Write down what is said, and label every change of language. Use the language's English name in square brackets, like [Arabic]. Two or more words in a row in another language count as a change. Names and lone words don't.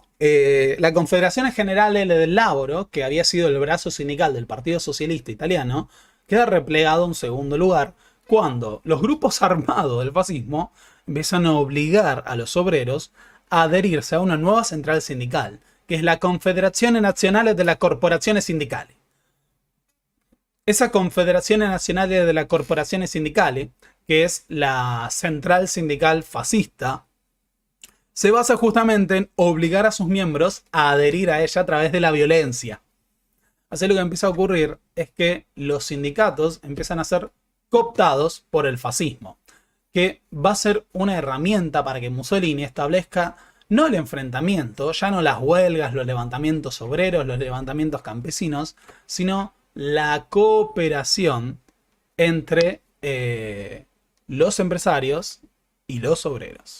[Spanish] La Confederazione Generale del Lavoro, que había sido el brazo sindical del Partido Socialista Italiano, queda replegado en segundo lugar cuando los grupos armados del fascismo empiezan a obligar a los obreros a adherirse a una nueva central sindical, que es la Confederazione Nazionale delle Corporazioni Sindicali. Esa Confederazione Nazionale delle Corporazioni Sindicali, que es la central sindical fascista, se basa justamente en obligar a sus miembros a adherir a ella a través de la violencia. Así lo que empieza a ocurrir es que los sindicatos empiezan a ser cooptados por el fascismo, que va a ser una herramienta para que Mussolini establezca no el enfrentamiento, ya no las huelgas, los levantamientos obreros, los levantamientos campesinos, sino la cooperación entre los empresarios y los obreros.